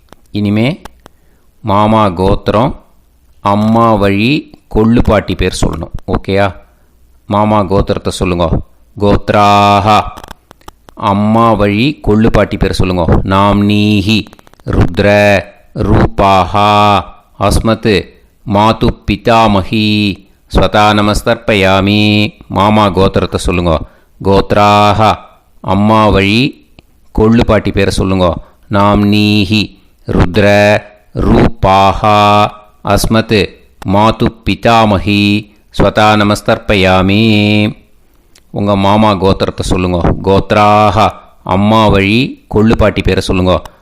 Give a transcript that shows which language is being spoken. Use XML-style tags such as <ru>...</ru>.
<ta>இனிமே மாமா கோத்திரம் அம்மா வழி கொள்ளு பாட்டி பேர் சொல்லணும். ஓகேயா? மாமா கோத்திரத்தை சொல்லுங்க. கோத்ராக அம்மா வழி கொள்ளு பாட்டி பேர் சொல்லுங்க. நாம் நீஹி ருத்ர</ta> <sa>रूपाः अस्मत् मातुः पितामही स्वता நமஸ்தர்ப்பயாமி.</sa> <ta>மாமா கோத்திரத்தை சொல்லுங்க. கோத்ராக அம்மா வழி கொள்ளு பாட்டி பேரை சொல்லுங்க.</ta> <sa>நாம்னீஹி ருத்ர ரூபாக அஸ்மத் மாதுः பிதாமஹி ஸ்வதா நமஸ்தர்ப்பயாமி.</sa> <ta>உங்கள் மாமா கோத்திரத்தை சொல்லுங்க. கோத்ராக அம்மா வழி கொள்ளு பாட்டி பேரை சொல்லுங்க.</ta>